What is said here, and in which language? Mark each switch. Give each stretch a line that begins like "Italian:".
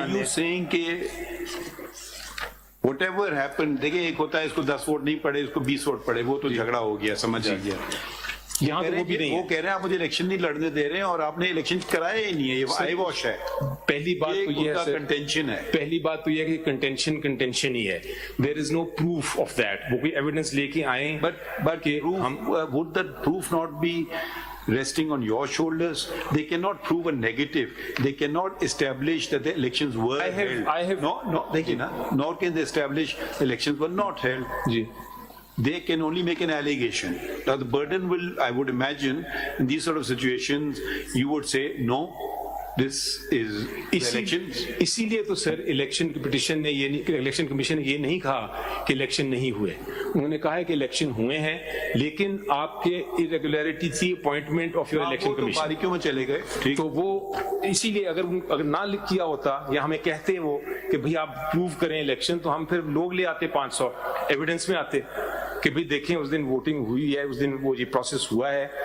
English: Are you saying
Urdu: کہ whatever happened, دیکھیں ایک ہوتا ہے اس کو 10 ووٹ نہیں پڑے اس کو 20 ووٹ پڑے, وہ تو جھگڑا ہو گیا, سمجھ آ گیا. यहाँ तो वो भी नहीं وہ है. کہہ رہے ہیں آپ مجھے الیکشن نہیں لڑنے دے رہے ہیں اور آپ نے الیکشن کرایا ہی نہیں ہے, یہ آئی واش ہے. پہلی بات تو یہ ہے کنٹینشن ہے. پہلی بات تو یہ ہے کہ کنٹینشن ہی ہے.
English: There is no proof of that.
Urdu: وہ کوئی ایویڈنس لے کے آئیں
English: But would that proof not be resting on your shoulders? They cannot prove a negative. They cannot establish that the elections were held. Nor can they establish elections were not held.
Urdu: جی
English: They can only make an allegation. Now the burden will, I would imagine, in these sort of situations, you would say, no, this is the elections.
Urdu: اسی لیے تو سر election petition نے یہ نہیں, election commission نے یہ نہیں کہا کہ الیکشن نہیں ہوئے. انہوں نے کہا ہے کہ الیکشن ہوئے ہیں لیکن آپ کے irregularity تھی
English: Appointment of your election commission.
Urdu: باریکیوں میں چلے گئے تو وہ اسی لیے اگر نہ لکھ کیا ہوتا یا ہمیں کہتے وہ کہ بھئی آپ پروو کریں الیکشن, تو ہم پھر لوگ لے آتے 500 ایویڈنس میں آتے کہ بھئی دیکھیں اس دن ووٹنگ ہوئی ہے, اس دن وہ یہ پروسیس ہوا ہے.